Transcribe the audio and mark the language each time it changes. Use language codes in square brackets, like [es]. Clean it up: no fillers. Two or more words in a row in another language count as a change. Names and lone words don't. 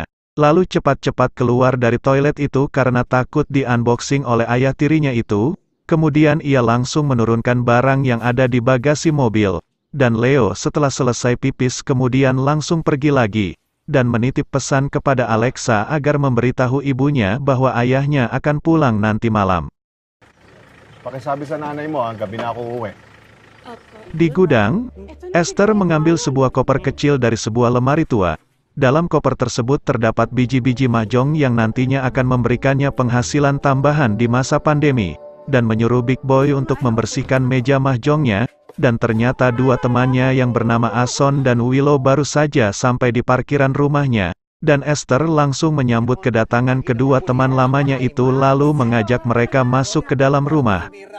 [id] Lalu cepat-cepat keluar dari toilet itu karena takut di-unboxing oleh ayah tirinya itu. Kemudian ia langsung menurunkan barang yang ada di bagasi mobil. Dan Leo setelah selesai pipis kemudian langsung pergi lagi, dan menitip pesan kepada Alexa agar memberitahu ibunya bahwa ayahnya akan pulang nanti malam. [tl] Pakisabi sa nanay mo, gabi na ako uuwi. [id] Di gudang, Esther mengambil sebuah koper kecil dari sebuah lemari tua. Dalam koper tersebut terdapat biji-biji mahjong yang nantinya akan memberikannya penghasilan tambahan di masa pandemi, dan menyuruh Big Boy untuk membersihkan meja mahjongnya, dan ternyata dua temannya yang bernama Ason dan Willow baru saja sampai di parkiran rumahnya, dan Esther langsung menyambut kedatangan kedua teman lamanya itu lalu mengajak mereka masuk ke dalam rumah.